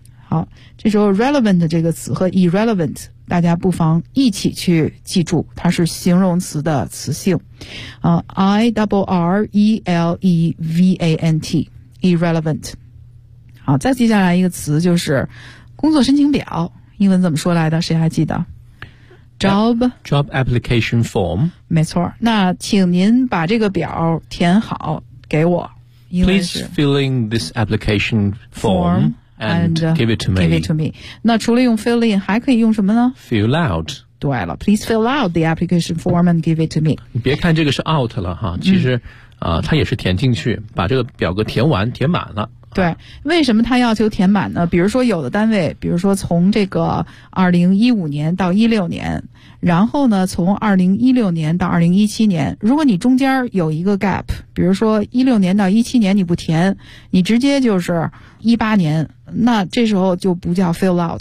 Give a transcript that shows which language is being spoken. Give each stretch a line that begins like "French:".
Chinese: 好，这时候 relevant 这个词和 irrelevant 大家不妨一起去记住，它是形容词的词性，I-R-R-E-L-E-V-A-N-T， irrelevant。好，再接下来一个词就是工作申请表，英文怎么说来的？谁还记得？
English: Job application form。
Chinese: 没错，那请您把这个表填好给我。
English: Please fill in this application form and give it to me. Give it to me.
Chinese: 那除了用 fill in 还可以用什么呢？
English: Fill out.
Chinese: 对了，
English: Please fill out the application form and give it to me.
Chinese: 你别看这个是 out 了哈，其实，它也是填进去，把这个表格填完填满了对，为什么他要求填满呢？比如说有的单位，比如说从这个2015年到16年，然后呢从2016年到2017年，如果你中间有一个 gap， 比如说16年到17年你不填，你直接就是18年，那这时候就不叫 fill out。